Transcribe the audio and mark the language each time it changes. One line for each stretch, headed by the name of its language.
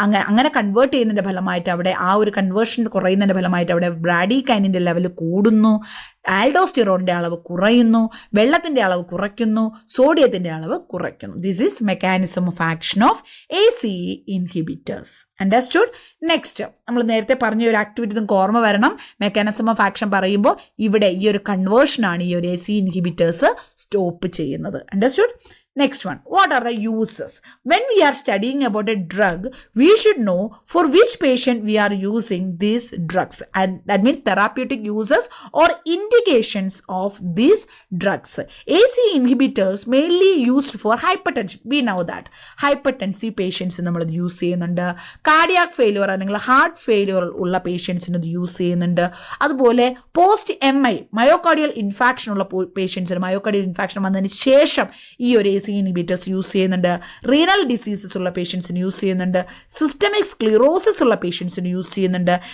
Malayalam: അങ്ങനെ കൺവേർട്ട് ചെയ്യുന്നതിന്റെ ഫലമായിട്ട് അവിടെ ആ ഒരു കൺവേർഷൻ കുറയുന്നതിന്റെ ഫലമായിട്ട് അവിടെ ബ്രാഡികൈനിന്റെ ലെവൽ കൂടുന്നു, ആൽഡോസ്റ്റിറോണിന്റെ അളവ് കുറയുന്നു, വെള്ളത്തിന്റെ അളവ് കുറയ്ക്കുന്നു, സോഡിയത്തിന്റെ അളവ് കുറയ്ക്കുന്നു.
English: This is mechanism of action of ACE inhibitors. Understood?
Malayalam: Next, നമ്മൾ നേരത്തെ പറഞ്ഞ ഒരു ആക്ടിവിറ്റി നിങ്ങൾക്ക് ഓർമ്മ വരണം. മെക്കാനിസം ഓഫ് ആക്ഷൻ പറയുമ്പോൾ ഇവിടെ ഈ ഒരു കൺവേർഷനാണ് ഈ ഒരു ACE ഇൻഹിബിറ്റേഴ്സ് സ്റ്റോപ്പ് ചെയ്യുന്നത്.
English: Understood? Next one, what are the uses? When we are studying about a drug, we should know for which patient we are using these drugs, and that means therapeutic uses or indications of these drugs. ACE inhibitors mainly used for hypertension. We know that hypertensive patients
Malayalam: നമ്മൾ ഇത് use ചെയ്യുന്നുണ്ട്. Cardiac failure അല്ലെങ്കിൽ heart failure ഉള്ള പേഷ്യൻസിന് ഇത് use ചെയ്യുന്നുണ്ട്. അതുപോലെ post MI myocardial infarction ഉള്ള പേഷ്യൻസിന്, മയോകാർഡിയൽ ഇൻഫാക്ഷൻ വന്നതിന് ശേഷം ഈ ഒരു ACE ഇൻഹിബിറ്റേഴ്സ് യൂസ് ചെയ്യുന്നുണ്ട്. റീനൽ ഡിസീസസ് ഉള്ള പേഷ്യൻസിന് യൂസ് ചെയ്യുന്നുണ്ട്. സിസ്റ്റമിക് സ്ക്ലിറോസിസ് ഉള്ള പേഷ്യൻസിന് യൂസ് ചെയ്യുന്നുണ്ട്.